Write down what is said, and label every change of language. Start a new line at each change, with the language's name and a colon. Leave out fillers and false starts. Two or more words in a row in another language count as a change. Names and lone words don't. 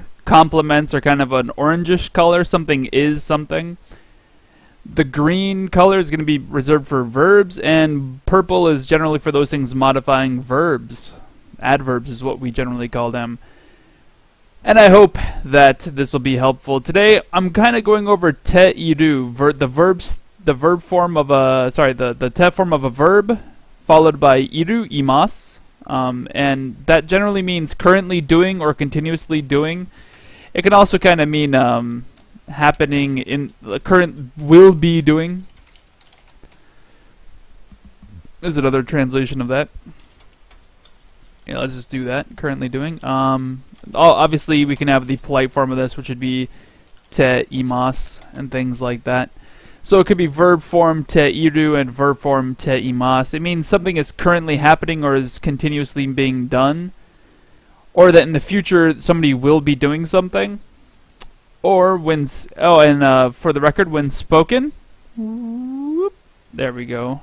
English: Complements are kind of an orangish color. Something is something. The green color is going to be reserved for verbs, and purple is generally for those things modifying verbs. Adverbs is what we generally call them. And I hope that this will be helpful. Today, I'm kind of going over te-iru, the verb form of a, the te form of a verb, followed by iru, imas, and that generally means currently doing or continuously doing. It can also kind of mean happening in the current will be doing is another translation of that. Yeah, let's just do that. Currently doing. Obviously we can have the polite form of this, which would be
Japanese: てます
English: and things like that. So it could be verb form te-iru and verb form
Japanese: てます.
English: It means something is currently happening or is continuously being done, or that in the future somebody will be doing something. Or when, for the record, when spoken, whoop, there we go.